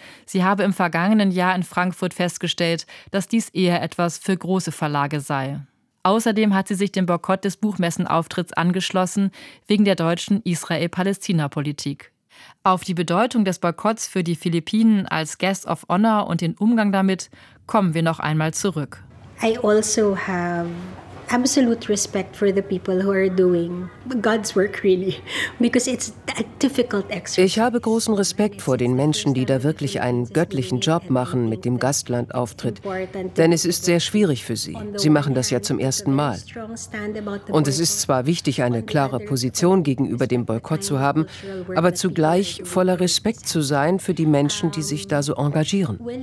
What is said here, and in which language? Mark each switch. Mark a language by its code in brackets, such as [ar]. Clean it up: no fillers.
[de] Sie habe im vergangenen Jahr in Frankfurt festgestellt, dass dies eher etwas für große Verlage sei. Außerdem hat sie sich dem Boykott des Buchmessenauftritts angeschlossen, wegen der deutschen Israel-Palästina-Politik. Auf die Bedeutung des Boykotts für die Philippinen als Guest of Honor und den Umgang damit kommen wir noch einmal zurück. [en] I also have absolute respect for the people who are doing God's work, really, because it's a difficult exercise. [de] Ich habe großen Respekt vor den Menschen, die da wirklich einen göttlichen Job machen mit dem Gastlandauftritt, denn es ist sehr schwierig für sie. Sie machen das ja zum ersten Mal. Und es ist zwar wichtig, eine klare Position gegenüber dem Boykott zu haben, aber zugleich voller Respekt zu sein für die Menschen, die sich da so engagieren.